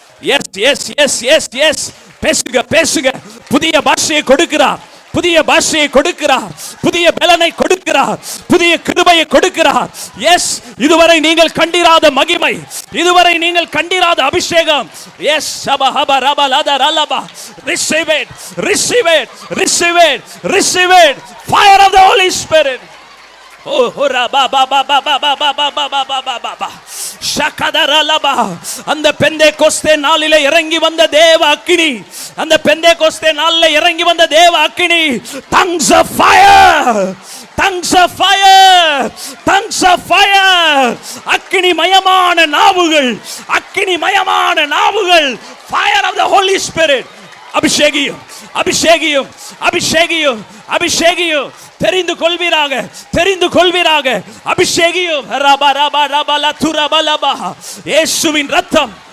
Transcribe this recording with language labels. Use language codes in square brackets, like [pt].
[en] Yes, yes, yes, yes, yes. [ta] பேசுங்க, பேசுங்க. புதிய பாஷையை கொடுக்கிறார். புதிய பாஷையை கொடுக்கிறார். புதிய பலனை கொடுக்கிறார். புதிய கிருபையை கொடுக்கிறார். எஸ், இதுவரை நீங்கள் கண்டிராத மகிமை, இதுவரை நீங்கள் கண்டிராத அபிஷேகம். S, சபஹபரபலதரலபா. [en] Receive it, receive it, receive it, receive it. Fire of the Holy Spirit. Oh, hora ba ba ba ba ba ba ba ba ba ba ba ba ba. ஷகதரலபா. [ta] அந்த பெந்தேகோஸ்தே நாளிலே இறங்கி வந்த தேவ அக்கினி, அந்த பெந்தேகோஸ்தே நாளிலே இறங்கி வந்த தேவ அக்கினி. [en] tongues of fire, tongues of fire, tongues of fire. [ta] அக்கினி மயமான நாவுகள், அக்கினி மயமான நாவுகள். [en] Fire of the Holy Spirit. [ta] அபிஷேகியும், அபிஷேகியும், அபிஷேகியும், அபிஷேகியும். தெரிந்து கொள்வீராக, தெரிந்து கொள்வீராக. அபிஷேகியும். ரபா ரபா ரபா லதுரபலபா. இயேசுவின் ரத்தம்,